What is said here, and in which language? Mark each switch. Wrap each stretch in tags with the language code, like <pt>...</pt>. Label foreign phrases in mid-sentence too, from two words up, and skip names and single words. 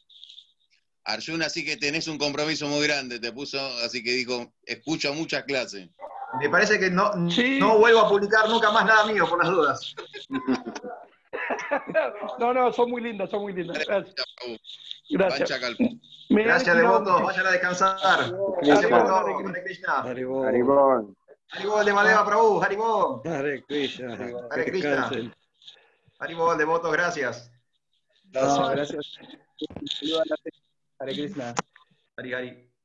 <es>Arjuna, así que tenés un compromiso muy grande, te puso, así que dijo, escucho muchas clases. Me parece que no Sí. vuelvo a publicar nunca más nada mío, por las dudas. No, son muy lindas, son muy lindas. Gracias. Gracias. Pancha Kalpa. Me han Gracias, estimado devotos. mucho. Vayan a descansar. Haribol, Gracias por Hare todo. Krishna.</es> <sa>Hare Krishna.</sa> <es>Haribol. Haribol de Madeva Prabhu. Haribol.</es> <sa>Hare Krishna.</sa> <es>Hare Que Krishna. descansen. Haribol, devotos. Gracias. No, gracias. Saludos a la gente.</es> <sa>Hare Krishna. Hari Hari.</sa>